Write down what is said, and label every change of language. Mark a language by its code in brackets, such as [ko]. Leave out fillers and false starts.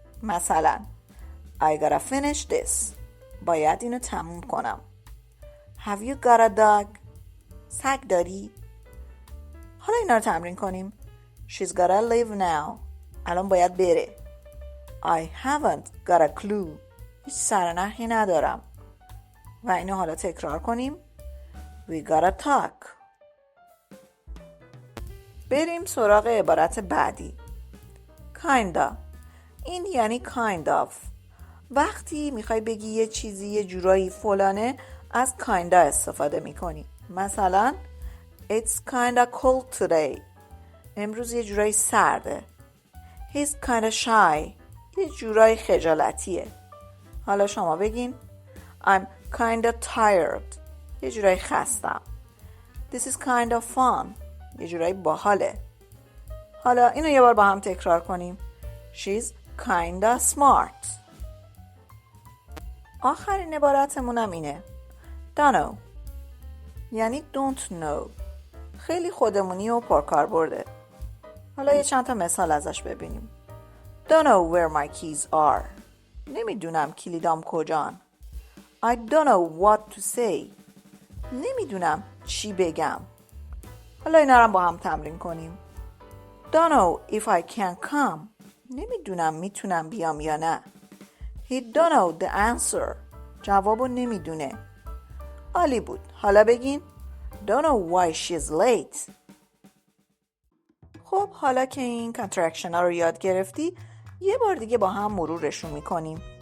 [en] مثلا I gotta finish this. [fa] باید اینو تموم کنم. [en] Have you got a dog? [fa] سگ داری؟ حالا اینا رو تمرین کنیم. [en] She's gotta leave now. [fa] الان باید بره. [en] I haven't got a clue. [fa] هیچ سرنخی ندارم. و اینو حالا تکرار کنیم. [en] We gotta talk. [fa] بریم سراغ عبارت بعدی. kinda. این یعنی kind of. وقتی میخوای بگی یه چیزی یه جورایی فلانه از kinda استفاده میکنی. [en] مثلا It's kinda cold today. [fa] امروز یه جورایی سرده. [en] He's kinda shy. [fa] یه جورایی خجالتیه. حالا شما بگین [en] I'm kinda tired. [fa] یه جورایی خستم. [en] This is kinda fun. [fa] یه جورایی باحاله. حالا اینو یه بار با هم تکرار کنیم. [en] She's kinda smart. [fa] آخرین عبارتمونم اینه. [en] Don't know یعنی don't know. [fa] خیلی خودمونی و پرکاربرده. حالا یه چند تا مثال ازش ببینیم. [en] Don't know where my keys are. [fa] نمیدونم کلیدام کجان. [en] I don't know what to say. [fa] نمیدونم چی بگم. حالا اینا رو با هم تمرین کنیم. [en] Don't know if I can come. [fa] نمیدونم میتونم بیام یا نه. [en] He don't know the answer. [fa] جوابو نمیدونه. عالی بود. حالا بگین [en] Don't know why she's late. [fa] خب حالا که این کانترکشن ها رو یاد گرفتی یه بار دیگه با هم مرورشون میکنیم.